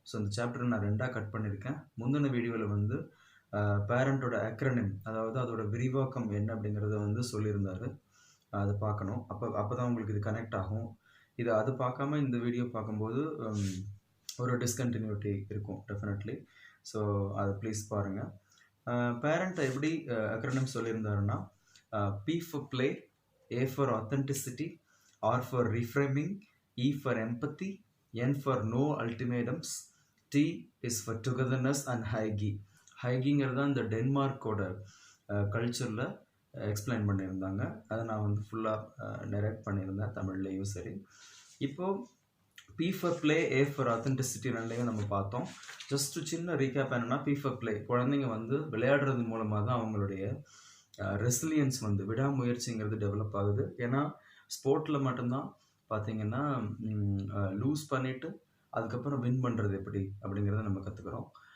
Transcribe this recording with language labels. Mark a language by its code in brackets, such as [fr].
[ta] So இந்த சாப்டரை நான் 2ஆக cut பண்ணியிருக்கேன். முந்தின வீடியோவில் வந்து பேரண்ட்டோட acronym, அதாவது அதோட விரிவாக்கம் என்ன அப்படிங்கிறத வந்து சொல்லியிருந்தாரு. அதை பார்க்கணும். அப்போ தான் உங்களுக்கு இது கனெக்ட் ஆகும். இது அது பார்க்காம இந்த வீடியோ பார்க்கும்போது ஒரு டிஸ்கண்டினியூட்டி இருக்கும் டெஃபினெட்லி. ஸோ அதை ப்ளீஸ் பாருங்கள். பேரண்ட்டை எப்படி acronym சொல்லியிருந்தாருன்னா, [en] P for play, A for authenticity, R for reframing, E for empathy, N for no ultimatums, T is for togetherness and hygge. [ta] ஹைகிங்கிறது தான் இந்த டென்மார்க்கோட கல்ச்சரில் எக்ஸ்பிளைன் பண்ணியிருந்தாங்க. அதை நான் வந்து ஃபுல்லாக நரேட் பண்ணியிருந்தேன் தமிழ்லேயும் சரி. இப்போது [en] P for play, A for authenticity [ta] ரெண்டையும் நம்ம பார்த்தோம். ஜஸ்ட்டு சின்ன ரீகேப் என்னென்னா, [en] P for play, [ta] குழந்தைங்க வந்து விளையாடுறது மூலமாக தான் அவங்களுடைய ரெசிலியன்ஸ் வந்து விடாமுயற்சிங்கிறது டெவலப் ஆகுது. ஏன்னா ஸ்போர்ட்டில் மட்டும்தான் பார்த்திங்கன்னா லூஸ் பண்ணிவிட்டு அதுக்கப்புறம் வின் பண்ணுறது எப்படி அப்படிங்கிறத நம்ம கற்றுக்குறோம்.